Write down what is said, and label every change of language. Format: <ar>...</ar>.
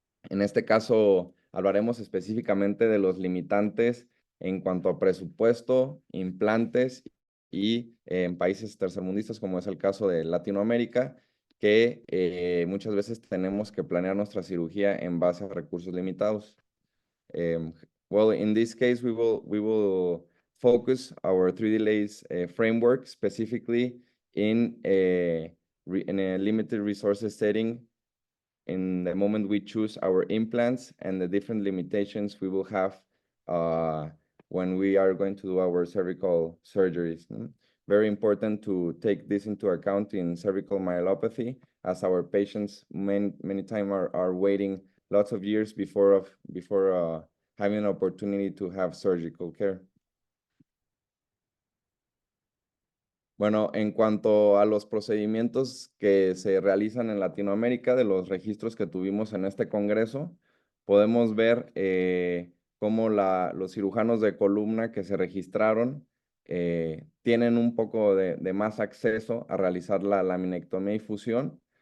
<es>En este caso, hablaremos específicamente de los limitantes en cuanto a presupuesto, implantes y en países tercermundistas, como es el caso de Latinoamérica, que muchas veces tenemos que planear nuestra cirugía en base a recursos limitados.</es> <en>Well, in this case, we will focus our 3D LACE framework specifically in a limited resources setting in the moment we choose our implants and the different limitations we will have when we are going to do our cervical surgeries. Very important to take this into account in cervical myelopathy, as our patients many times are waiting lots of years before having an opportunity to have surgical care.</en> <es>Bueno, en cuanto a los procedimientos que se realizan en Latinoamérica, de los registros que tuvimos en este congreso, podemos ver cómo los cirujanos de columna que se registraron tienen un poco de más acceso a realizar la laminectomía y fusión.</es>